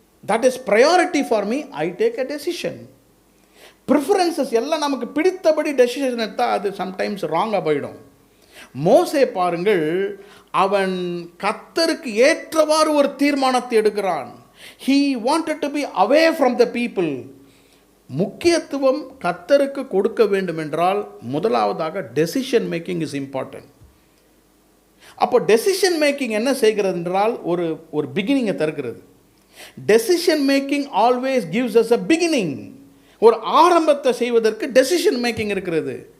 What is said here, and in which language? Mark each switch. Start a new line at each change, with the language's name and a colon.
English: That is priority for me, I take a decision. Preferences
Tamil: எல்லாம் நமக்கு பிடித்தபடி decision எடுத்தால் அது சம்டைம்ஸ் ராங்காக போயிடும். மோசே பாருங்கள், அவன் கர்த்தருக்கு ஏற்றவாறு ஒரு தீர்மானத்தை எடுக்கிறான்.
English: he wanted to be away from the people.
Tamil: முக்கியத்துவம் கர்த்தருக்கு கொடுக்க வேண்டும் என்றால் முதலாவதாக
English: Decision making is important.
Tamil: அப்போ டெசிஷன் மேக்கிங் என்ன செய்கிறது என்றால் ஒரு பிகினிங்கை தருகிறது.
English: Decision making always gives us a beginning.
Tamil: ஒரு ஆரம்பத்தை செய்வதற்கு
English: Decision making இருக்கிறது.